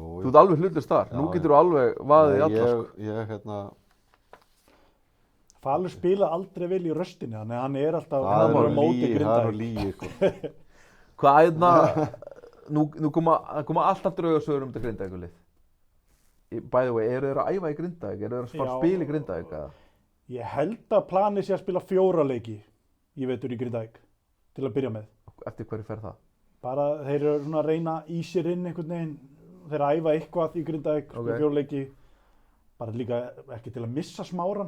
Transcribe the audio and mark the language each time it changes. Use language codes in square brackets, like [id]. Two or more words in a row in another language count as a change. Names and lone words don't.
[is] Þú ert alveg hlutlaus þar. Nú getur þú alveg vaðið í alla, sko. Ég Falur spila aldrei vel í röstinni, þannig að hann er alltaf það er á móti lígi, Grindavík. sko. Hvað, nú koma alltaf draugasögur þetta Grindavíkulið. [en] By the way, [is] eru þeir að æfa í Grindavík? Eru þeir að fara að spila í Grindavík? Eða? Ég held að planið sé að spila 4 leiki í vetur í Grindavík, til að byrja með. Eftir hverju fer það? Bara þeir eru svona að reyna í sér inn einhvern veginn, þeir æfa eitthvað í Grindavík, spila 4 leiki, bara líka ekki til að missa Smáran.